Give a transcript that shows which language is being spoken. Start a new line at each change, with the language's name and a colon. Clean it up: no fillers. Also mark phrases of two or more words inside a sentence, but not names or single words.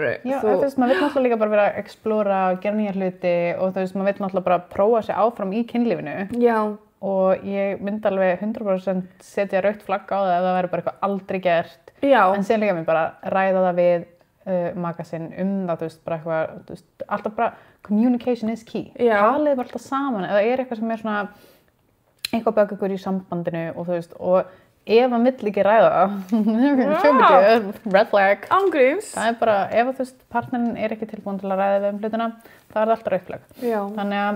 Icelandic: Já, þú veist, maður vill náttúrulega líka bara vera að explora, gera nýja hluti og þú veist, maður vill náttúrulega bara prófa sig áfram í kynlífinu. Já. Og ég myndi alveg 100% setja rautt flagg á það ef það væri bara eitthvað aldrei gert. Já. En síðan líka mér bara ræða það við maka sinn það, þú veist, bara eitthvað, þú veist, alltaf bara
English: communication is key.
Icelandic: Talið bara alltaf saman, eða er eitthvað sem er svona eitthvað bak ykkur í sambandinu og þú veist, og ef hann vill ekki ræða
English: red flag.
Icelandic: Ángríns. Það er bara, ef þú veist, partnerinn er ekki tilbúin til að ræða við hlutina, þá er það alltaf rautt flagg. Já. Þannig að...